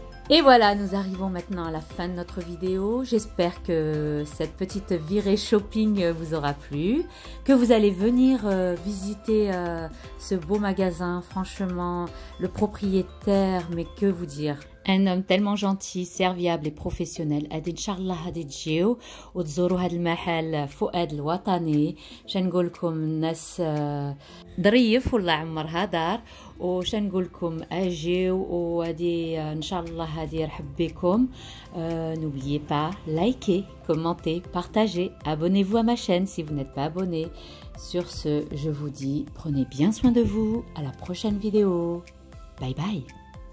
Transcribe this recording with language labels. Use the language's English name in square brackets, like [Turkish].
[French] Et voilà, nous arrivons maintenant à la fin de notre vidéo. J'espère que cette petite virée shopping vous aura plu, que vous allez venir visiter ce beau magasin. Franchement, le propriétaire, mais que vous dire, un homme tellement gentil, serviable et professionnel. [Arabic] هادي ان شاء الله غادي تجيو وتزوروا هذا المحل فؤاد الوطني. شنقول لكم الناس ظريف ولا عمرها دار، وشنقول لكم اجيو وهادي ان شاء الله هادي يرحب بكم. [French] N'oubliez pas, likez, commentez, partagez, abonnez-vous à ma chaîne si vous n'êtes pas abonné. Sur ce, je vous dis, prenez bien soin de vous. À la prochaine vidéo. Bye bye.